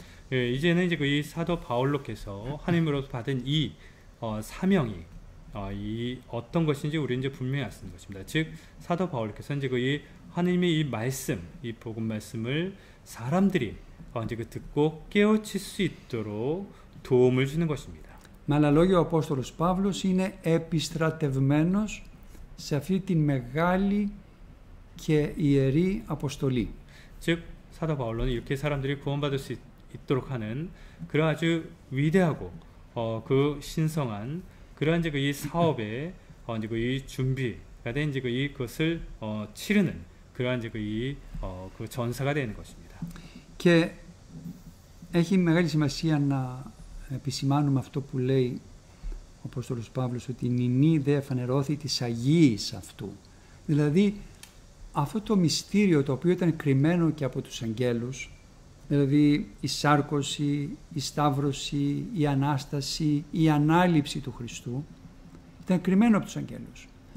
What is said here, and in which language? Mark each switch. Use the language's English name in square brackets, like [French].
[Korean] 이제는 이제 이 사도 바울로께서 하나님으로부터 받은 이 사명이 이 어떤 것인지 우리는 이제 분명히 알 수 있는 것입니다. 즉 사도 바울로께서 이제 이 하나님의 이 말씀, 이 복음 말씀을 사람들이 이제 듣고 깨우칠 수 있도록 도움을 주는 것입니다. [Greek] Με άλλα λόγια, ο Απόστολος Παύλος είναι επιστρατευμένος σε αυτή την μεγάλη και ιερή αποστολή. [Korean] 즉 사도 바울로는 이렇게 사람들이 구원받을 수 있도록 하는 그런 아주 위대하고 그 신성한 그러한 이제 이 사업에 이제 이 준비가 된 이제 그것을 치르는 그러한 이제 그 전사가 되는 것입니다. [Greek] Και έχει μεγάλη σημασία να επισημάνουμε αυτό που λέει ο Απόστολος Παύλος, ότι νηνή δε εφανερώθη της Αγίης αυτού. Δηλαδή αυτό το μυστήριο το οποίο ήταν κρυμμένο και από τους αγγέλους, δηλαδή η σάρκωση, η σταύρωση, η Ανάσταση, η ανάληψη του Χριστού, ήταν κρυμμένο από τους αγγέλους.